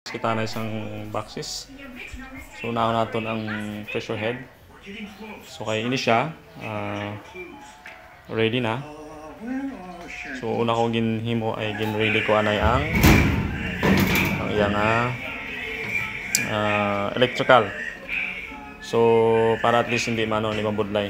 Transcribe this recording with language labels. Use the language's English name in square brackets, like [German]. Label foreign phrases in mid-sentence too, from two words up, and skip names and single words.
[Filipino] kita na isang boxes. So unahan natin ang pressure head. [Hiligaynon] So kay ini siya ready na. So una ko ginhimo ay gin-ready ko anay ang iyang electrical. So para at least hindi ni mabudlay.